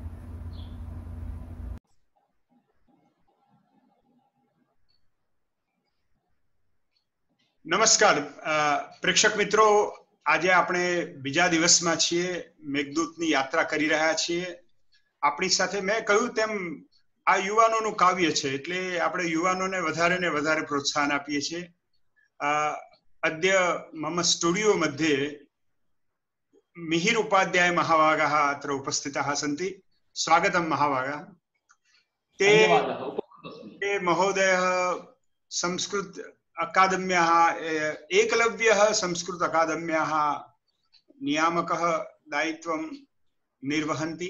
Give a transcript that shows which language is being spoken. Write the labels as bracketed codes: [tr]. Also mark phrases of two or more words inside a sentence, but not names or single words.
[gu] નમસ્કાર પ્રેક્ષક મિત્રો, આજે આપણે બીજા દિવસમાં છીએ, મેઘદૂતની યાત્રા કરી રહ્યા છીએ. આપણી સાથે મેં કહ્યું તેમ આ યુવાનોનું કાવ્ય છે, એટલે આપણે યુવાનોને વધારે ને વધારે પ્રોત્સાહન આપીએ છીએ. [sa] અદ્ય મમ સ્ટુડિયો મધ્યે मिहिर उपाध्याय महाभागाः अत्र उपस्थिताः सन्ति। स्वागतं महाभागाः। ते महोदयः संस्कृत अकादम्याः एकलव्यः संस्कृत अकादम्याः नियामकः दायित्वं निर्वहन्ति।